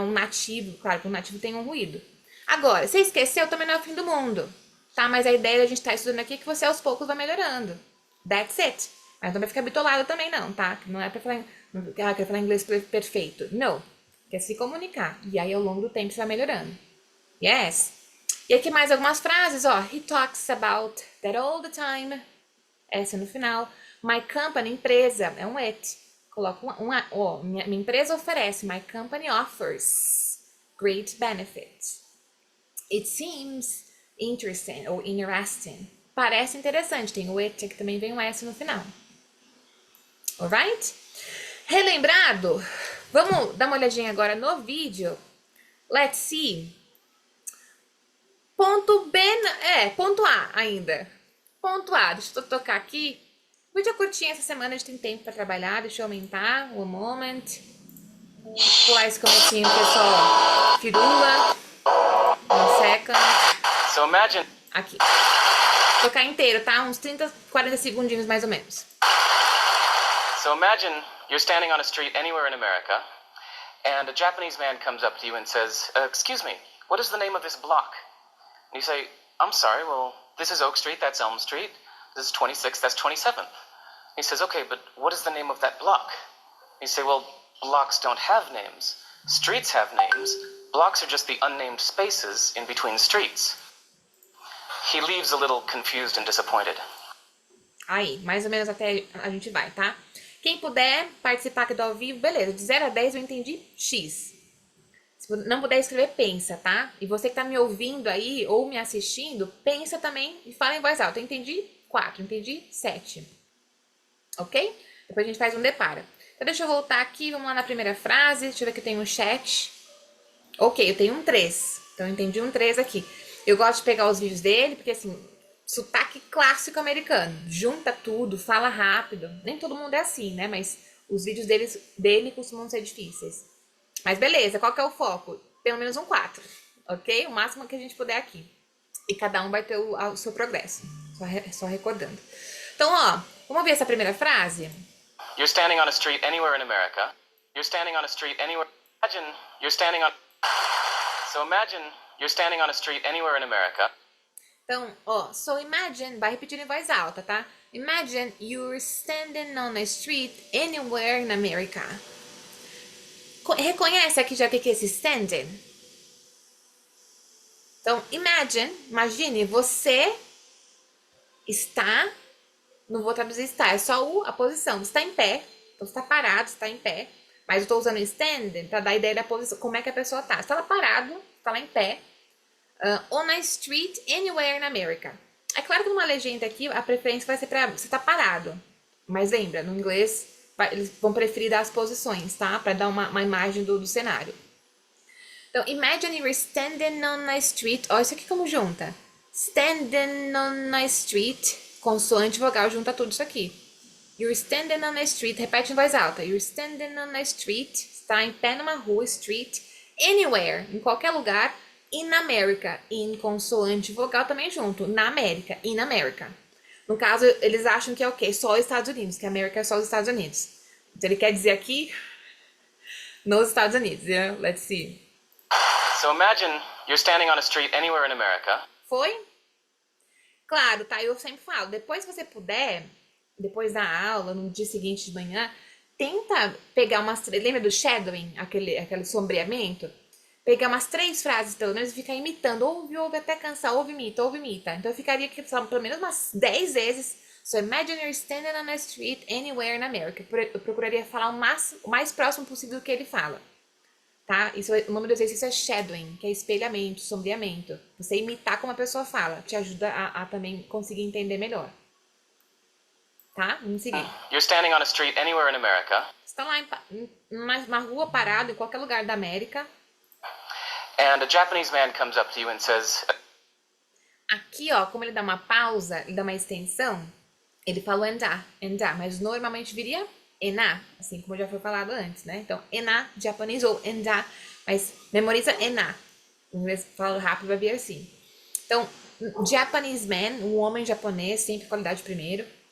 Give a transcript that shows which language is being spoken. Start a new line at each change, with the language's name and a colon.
Portuguese: Um nativo, claro que um nativo tem um ruído. Agora, você esqueceu, também não é o fim do mundo, tá? Mas a ideia da gente estar estudando aqui é que você aos poucos vai melhorando.
English: That's it.
Portuguese: Mas não vai ficar bitolado também não, tá? Não é pra falar, quero falar inglês perfeito. Não. Quer se comunicar. E aí, ao longo do tempo, você vai melhorando.
English: Yes.
Portuguese: E aqui mais algumas frases, ó.
English: He talks about that all the time.
Portuguese: Essa no final.
English: My company,
Portuguese: empresa, é um it. Coloca ó, minha empresa oferece.
English: My company offers great benefits. It seems interesting ou interesting.
Portuguese: Parece interessante. Tem o it, que também vem um S no final.
English: Alright?
Portuguese: Relembrado? Vamos dar uma olhadinha agora no vídeo.
English: Let's see.
Portuguese: Ponto B, ponto A ainda. Ponto A, deixa eu tocar aqui. O vídeo é curtinho essa semana, a gente tem tempo para trabalhar. Deixa eu aumentar.
English: One moment.
Portuguese: Pular esse comecinho que é só firula.
English: One second. So imagine.
Portuguese: Aqui. Tocar inteiro, tá? Uns 30, 40 segundinhos mais ou menos.
English: So imagine you're standing on a street anywhere in America, and a Japanese man comes up to you and says, excuse me, what is the name of this block? And you say, I'm sorry, well, this is Oak Street, that's Elm Street, this is 26th, that's 27th. He says, okay, but what is the name of that block? You say, well, blocks don't have names. Streets have names. Blocks are just the unnamed spaces in between streets. He leaves a little confused and disappointed.
Portuguese: Aí, mais ou menos até a gente vai, tá? Quem puder participar aqui do ao vivo, beleza. De 0 a 10 eu entendi X. Se não puder escrever, pensa, tá? E você que tá me ouvindo aí ou me assistindo, pensa também e fala em voz alta. Eu entendi 4, entendi 7. Ok? Depois a gente faz um depara. Então deixa eu voltar aqui, vamos lá na primeira frase. Deixa eu ver que eu tenho um chat. Ok, eu tenho um 3. Então eu entendi um 3 aqui. Eu gosto de pegar os vídeos dele, porque assim, sotaque clássico americano. Junta tudo, fala rápido. Nem todo mundo é assim, né? Mas os vídeos dele costumam ser difíceis. Mas beleza, qual que é o foco? Pelo menos um 4, ok? O máximo que a gente puder aqui. E cada um vai ter o seu progresso. Só recordando. Então, ó, vamos ver essa primeira frase?
English: You're standing on a street anywhere in America. You're standing on a street anywhere. Imagine you're standing on. So imagine you're standing on a street anywhere in America.
Portuguese: Então, ó,
English: so imagine,
Portuguese: vai repetir em voz alta, tá?
English: Imagine you're standing on a street anywhere in America.
Portuguese: Reconhece aqui já o que é esse standing? Então, imagine, você está, não vou traduzir está, é só a posição, você está em pé, então você está parado, você está em pé, mas eu estou usando standing para dar a ideia da posição, como é que a pessoa está. Você está lá parado, está lá em pé,
English: on a street anywhere in America.
Portuguese: É claro que numa legenda aqui, a preferência vai ser para você estar parado, mas lembra, no inglês, eles vão preferir dar as posições, tá? Para dar uma imagem do cenário. Então,
English: imagine you're standing on a street.
Portuguese: Ó, isso aqui como junta.
English: Standing on a street.
Portuguese: Consoante, vogal, junta tudo isso aqui.
English: You're standing on a street.
Portuguese: Repete em voz alta.
English: You're standing on a street.
Portuguese: Está em pé numa rua, street.
English: Anywhere,
Portuguese: em qualquer lugar.
English: In America.
Portuguese: In consoante, vogal também junto. Na América.
English: In America.
Portuguese: No caso, eles acham que é o quê? Só os Estados Unidos, que a América é só os Estados Unidos. Então ele quer dizer aqui, nos Estados Unidos,
English: yeah? Let's see. So imagine you're standing on a street anywhere in America.
Portuguese: Foi? Claro, tá? Eu sempre falo, depois que você puder, depois da aula, no dia seguinte de manhã, tenta pegar umas... Lembra do shadowing, aquele sombreamento? Pegar umas 3 frases, pelo menos, e ficar imitando. Ouve até cansar. Ouve, imita. Então, eu ficaria aqui, pelo menos umas 10 vezes.
English: So, imagine you're standing on a street anywhere in America.
Portuguese: Eu procuraria falar o mais próximo possível do que ele fala. Tá? O nome do exercício é shadowing, que é espelhamento, sombreamento. Você imitar como a pessoa fala. Te ajuda a também conseguir entender melhor. Tá? Vamos seguir.
English: You're standing on a street anywhere in America.
Portuguese: Você tá lá numa rua parado, em qualquer lugar da América.
English: And a Japanese man comes up to you and says...
Portuguese: Aqui, ó, como ele dá uma pausa, ele dá uma extensão, ele falou enda, mas normalmente viria ena, assim como já foi falado antes, né? Então, ena, japonês ou enda, mas memoriza ena. Em inglês, falo rápido, vai vir assim. Então,
English: Japanese man,
Portuguese: um homem japonês, sempre qualidade primeiro.